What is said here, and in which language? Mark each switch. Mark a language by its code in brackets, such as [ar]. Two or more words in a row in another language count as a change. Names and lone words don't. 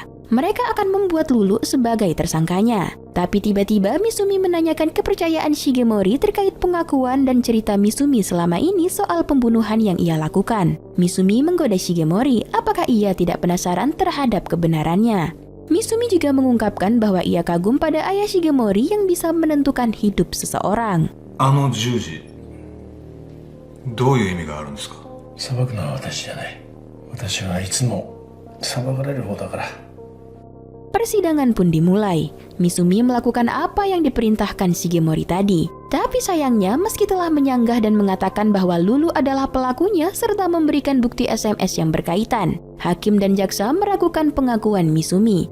[id] Mereka akan membuat Lulu sebagai tersangkanya. Tapi tiba-tiba Misumi menanyakan kepercayaan Shigemori terkait pengakuan dan cerita Misumi selama ini soal pembunuhan yang ia lakukan. Misumi menggoda Shigemori apakah ia tidak penasaran terhadap kebenarannya. Misumi juga mengungkapkan bahwa ia kagum pada ayah Shigemori yang bisa menentukan hidup seseorang. [ja] あの十字どういう意味があるんですか？裁くのは私じゃない。私はいつも裁かれる方だから。 [id] Persidangan pun dimulai. Misumi melakukan apa yang diperintahkan Shigemori tadi. Tapi sayangnya meski telah menyanggah dan mengatakan bahwa Lulu adalah pelakunya serta memberikan bukti SMS yang berkaitan, hakim dan jaksa meragukan pengakuan Misumi.